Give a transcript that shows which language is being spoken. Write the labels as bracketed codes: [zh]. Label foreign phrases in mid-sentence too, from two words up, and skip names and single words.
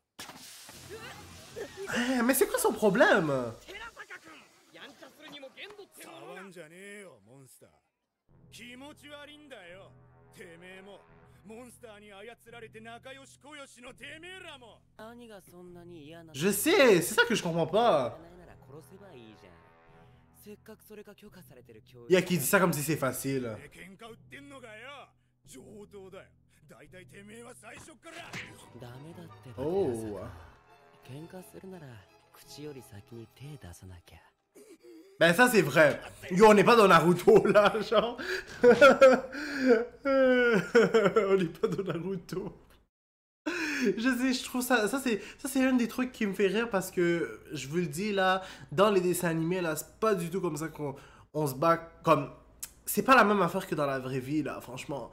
[fr] Mais c'est quoi son problème? [ja] 触んじゃねえよモンスター。気持ち悪いんだよてめえも。モンスターに操られて仲良しこよしのてめえらも。 [fr] Je sais, c'est ça que je comprends pas. Il y a qui dit ça comme si c'est facile. [ja] 喧嘩売ってんのかよ。上等だよ。だいたいてめえは最初から。ダメだってば。 Oh. 喧嘩するなら口より先に手出さなきゃ。 [fr] Ben ça c'est vrai. Yo, on n'est pas dans Naruto là, genre. On n'est pas dans Naruto. Je sais, je trouve ça c'est un des trucs qui me fait rire parce que je vous le dis là, dans les dessins animés là, c'est pas du tout comme ça qu'on se bat comme c'est pas la même affaire que dans la vraie vie là, franchement.